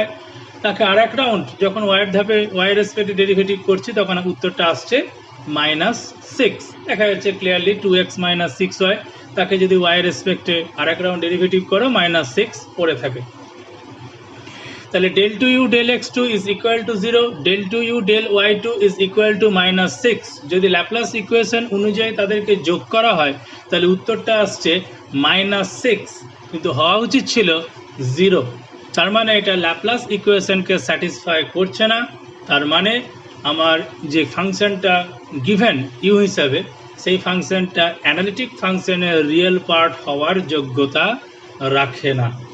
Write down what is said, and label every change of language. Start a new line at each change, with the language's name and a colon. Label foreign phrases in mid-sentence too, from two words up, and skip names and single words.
Bangla: তাকে আর এক রাউন্ড যখন ওয়াইয়ের ধাপে ওয়াই এর রেসপেক্টে ডেরিভেটিভ করছি তখন উত্তরটা আসছে -6। দেখা যাচ্ছে ক্লিয়ারলি
English: 2x minus 6y,
Bangla: তাকে যদি ওয়াই এর রেসপেক্টে আর এক রাউন্ড ডেরিভেটিভ করো -6 পড়ে থাকে।
English: তাহলে del2u del x2 is equal to 0, del2u del y2 is equal to -6.
Bangla: যদি
English: Laplace equation
Bangla: অনুযায়ী তাদেরকে যোগ করা হয় তাহলে উত্তরটা আসছে -6, কিন্তু হওয়া উচিত ছিল 0। তার মানে এটা
English: Laplace equationke
Bangla: স্যাটিসফাই করছে না। তার মানে আমার যে ফাংশনটা গিভেন ইউ হিসাবে, সেই ফাংশনটা
English: analytic functioner real part
Bangla: হওয়ার যোগ্যতা রাখে না।